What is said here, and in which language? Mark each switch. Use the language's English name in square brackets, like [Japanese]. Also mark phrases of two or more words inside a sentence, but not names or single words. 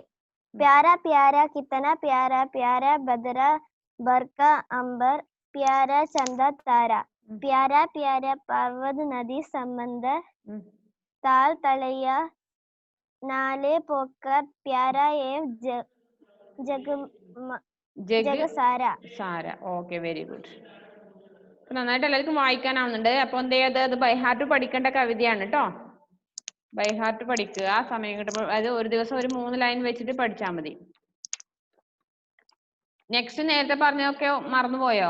[Hindi] प्यारा प्यारा कितना प्यारा प्यारा बदरा बरका अंबर प्यारा चंदा तारा प्यारा प्यारा पर्वत नदी समंदर ताल तलैया नाले पोकर प्यारा ये जग [Malayalam] സാര. [English] Okay, very good. [Malayalam] നന്നായിട്ട് എല്ലാവർക്കും വായിക്കാനാവുന്നുണ്ട്. അപ്പൊ എന്ത് ചെയ്യാത്? അത് [English] by heart [Malayalam] പഠിക്കേണ്ട കവിതയാണ് കേട്ടോ. [English] by heart [Malayalam] പഠിക്കുക സമയം കിട്ടുമ്പോൾ. അത് ഒരു ദിവസം ഒരു 3 ലൈൻ വെച്ചിട്ട് പഠിച്ചാൽ മതി. നെക്സ്റ്റ് നേരത്തെ പറഞ്ഞതൊക്കെ മറന്നുപോയോ?